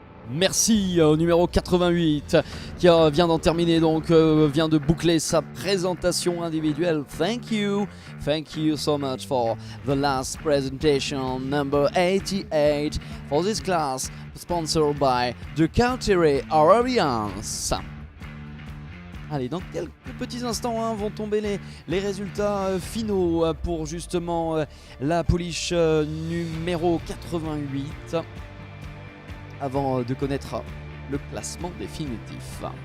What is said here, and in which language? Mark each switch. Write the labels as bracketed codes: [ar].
[fr] Merci au numéro 88 qui vient d'en terminer, donc vient de boucler sa présentation individuelle. [en] Thank you so much for the last presentation, number 88 for this class, sponsored by the Cartier Alliance. [fr] Allez, dans quelques petits instants vont tomber les résultats finaux pour justement la pouliche numéro 88. Avant de connaître le classement définitif.